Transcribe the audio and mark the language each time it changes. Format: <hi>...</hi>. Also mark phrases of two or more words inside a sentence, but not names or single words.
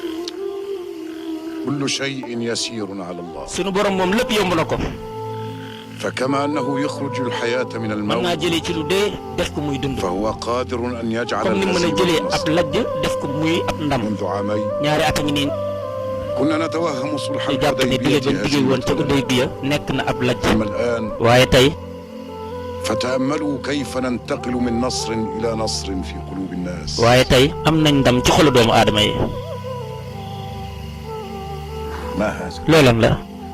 <ar>كل شيء يسير على الله.</ar> <wo>sunu borom moom lépp yomb na ko.</wo> <ar>فكما أنه يخرج الحياة من</ar> <wo>mën naa</wo> <ar>الموت</ar> <wo>jëlee ci lu dee def ko muy dund</wo> <ar>فهو قادر أن يجعل</ar> <wo>comme ni mën a jëlee ab</wo> <ar>الهزيمة</ar> <wo>lajj def ko muy ab ndam</wo> <ar>منذ عامين</ar> <wo>ñaari at a ngi nii</wo> <ar>كنا نتوهم صلح</ar> <wo>ñu jàpp ni dige bañ dige woon ca</wo> <ar>الحديبية</ar> <wo>Hudaybiya nekk na ab lajj</wo> <ar>أما الآن</ar> <wo>waaye tey</wo> <ar>فتأملوا كيف ننتقل من نصر إلى نصر في قلوب الناس</ar> <wo>waaye tey am nañ ndam ci xolu doomu aadama yi</wo> <ar>ما هذا؟</ar> <wo>loolan la</wo>